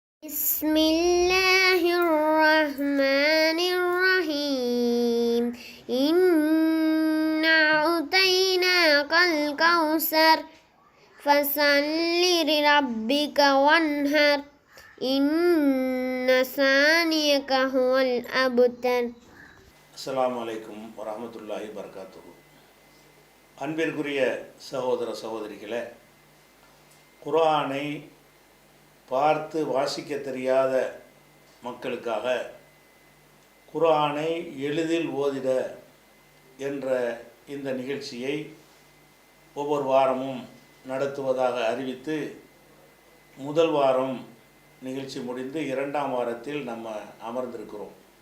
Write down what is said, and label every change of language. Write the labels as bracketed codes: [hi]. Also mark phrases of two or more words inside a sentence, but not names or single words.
[ar] بسم الله الرحمن الرحيم إنا أعطيناك الكوثر فصل لربك وانحر إن شانئك هو الأبتر. السلام عليكم ورحمة الله وبركاته. [ta] அன்பிற்குரிய சகோதர சகோதரிகளே, குர்ஆனை பார்த்து வாசிக்க தெரியாத மக்களுக்காக குர்ஆனை எளிதில் ஓதிட என்ற இந்த நிகழ்ச்சியை ஒவ்வொரு வாரமும் நடத்துவதாக அறிவித்து முதல் வாரம் நிகழ்ச்சி முடிந்து இரண்டாம் வாரத்தில் நம்ம அமர்ந்திருக்கிறோம்.